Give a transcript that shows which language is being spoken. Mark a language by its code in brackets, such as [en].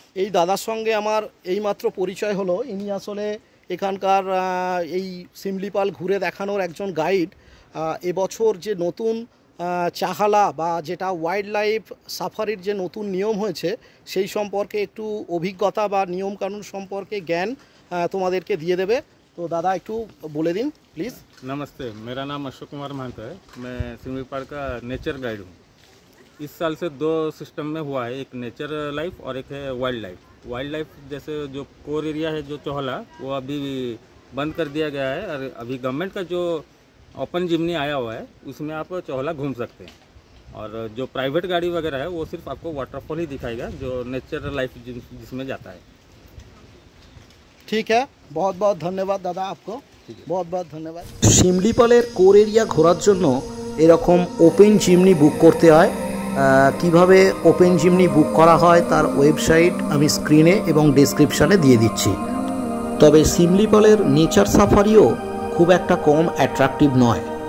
[bn] এই দাদার সঙ্গে আমার এইমাত্র পরিচয় হলো। ইনি আসলে এখানকার এই সিমলিপাল ঘুরে দেখানোর একজন গাইড। এবছর যে নতুন চাহালা বা যেটা ওয়াইল্ড লাইফ সাফারির যে নতুন নিয়ম হয়েছে সেই সম্পর্কে একটু অভিজ্ঞতা বা নিয়মকানুন সম্পর্কে জ্ঞান তোমাদেরকে দিয়ে দেবে। [hi] तो दादा एक बोले दिन प्लीज़। नमस्ते, मेरा नाम अशोक कुमार महंत है। मैं सिमलीपाल का नेचर गाइड हूँ। इस साल से दो सिस्टम में हुआ है, एक नेचर लाइफ और एक है वाइल्ड लाइफ। वाइल्ड लाइफ जैसे जो कोर एरिया है जो चौहला, वो अभी बंद कर दिया गया है, और अभी गवर्नमेंट का जो ओपन जिमनी आया हुआ है उसमें आप चौहला घूम सकते हैं। और जो प्राइवेट गाड़ी वगैरह है वो सिर्फ आपको वाटरफॉल ही दिखाएगा, जो नेचर लाइफ जिसमें जाता है। ठीक है, बहुत बहुत धन्यवाद दादा, आपको बहुत बहुत धन्यवाद। [bn] শিমলিপালের কোর এরিয়া ঘোরার জন্য এরকম ওপেন জিমনি বুক করতে হয়। কিভাবে ওপেন জিমনি বুক করা হয় তার ওয়েবসাইট আমি স্ক্রিনে এবং ডেসক্রিপশানে দিয়ে দিচ্ছি। তবে শিমলিপালের নেচার সাফারিও খুব একটা কম অ্যাট্রাকটিভ নয়।